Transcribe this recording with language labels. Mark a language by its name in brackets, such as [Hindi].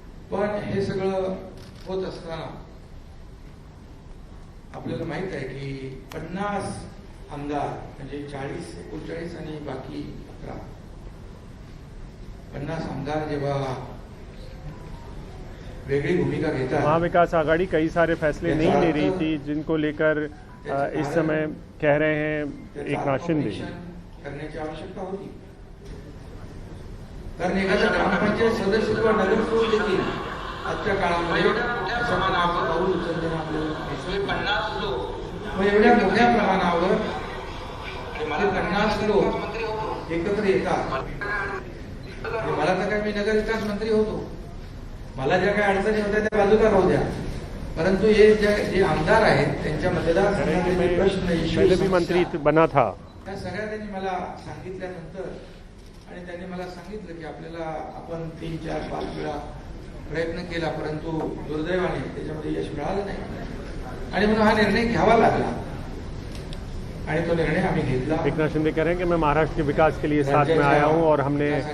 [Marathi] पण हे सगळं होत असताना आपल्याला माहित आहे की 50 आमदार म्हणजे 40, 39 आणि बाकी 11, 50 आमदार जेव्हा वेगळी भूमिका घेतात, [Hindi] महाविकास आघाड़ी कई सारे फैसले नहीं ले रही थी जिनको लेकर इस समय कह रहे हैं एकनाथ शिंदे [Marathi] करण्याची आवश्यकता होती। कारण एखादा ग्रामपंचायत सदस्य किंवा नगरसेवक देखील आजच्या काळामध्ये असं नावाचं पाऊल उचलताना आपल्याला 50 लोक मग एवढ्या मोठ्या प्रमाणावर 50 लोक एकत्र येतात। मला तर काय, मी नगर विकास मंत्री होतो, मला ज्या काही अडचणी होत्या त्या बाजूला राहू द्या, परंतु हे जे आमदार आहेत त्यांच्या मतदारसंघाचे प्रश्न [Hindi] भी मंत्री बना था, [Marathi] त्या सगळ्या त्यांनी मला सांगितल्यानंतर आणि त्यांनी मला सांगितलं की आपल्याला आपण 3, 4, 5 वेळा प्रयत्न केला, परंतु दुर्दैवाने त्याच्यामध्ये यश मिळालं नाही आणि म्हणून हा निर्णय घ्यावा लागला आणि तो निर्णय आम्ही घेतला। [Hindi] एकनाथ शिंदे कह रहे हैं कि मैं महाराष्ट्र के विकास के लिए साथ में आया हूं और हमने